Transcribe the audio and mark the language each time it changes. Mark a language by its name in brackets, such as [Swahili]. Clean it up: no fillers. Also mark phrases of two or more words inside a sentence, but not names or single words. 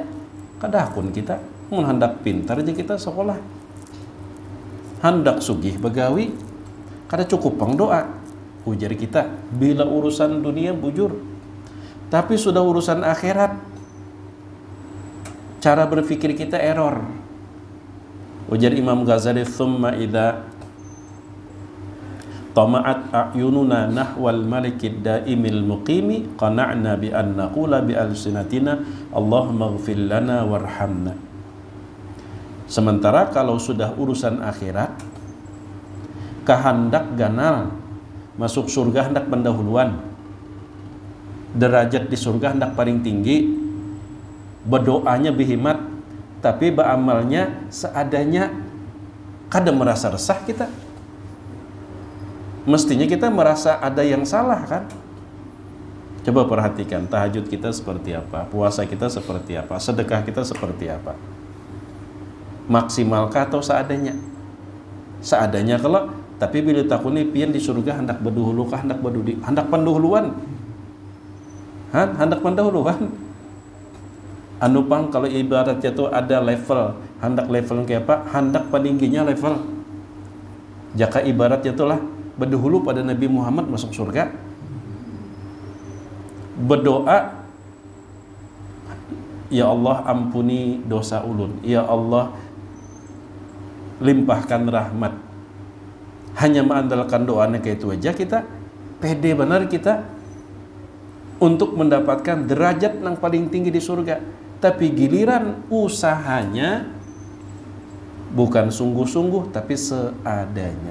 [Banjar] Kadakun kita mun hendak pintar aja kita sekolah, hendak sugih begawi, kada cukup pang doa. Ujar kita bila urusan dunia bujur, tapi sudah urusan akhirat, cara berpikir kita error. Ujar Imam Ghazali, [Arabic] ثم إذا طمعت أعيننا نحو الملك الدائم المقيم قنعنا بأن نقول بألسنتنا اللهم اغفر لنا وارحمنا. [Banjar] Sementara kalau sudah urusan akhirat, kehendak ganal masuk surga hendak pendahuluan, derajat di surga hendak paling tinggi, berdoanya berhimmat, tapi beramalnya seadanya, kada merasa resah kita. [Indonesian] Mestinya kita merasa ada yang salah kan? Coba perhatikan tahajud kita seperti apa, puasa kita seperti apa, sedekah kita seperti apa. Maksimalkah atau seadanya? [Banjar] Seadanya kalau, tapi bila takuni pian di surga hendak berduhulu kah, hendak berdudi, hendak pendahuluan. [Indonesian] Hendak pendahuluan. [Banjar] Anu pang kalau ibaratnya itu ada level, hendak level kayak apa? Hendak peningginya level. Jaka ibaratnya itulah berdahulu pada Nabi Muhammad masuk surga, berdoa, ya Allah ampuni dosa ulun, [Indonesian] ya Allah limpahkan rahmat. Hanya mengandalkan doanya kayak itu aja kita pede benar kita untuk mendapatkan derajat yang paling tinggi di surga. Tapi giliran usahanya bukan sungguh-sungguh tapi seadanya.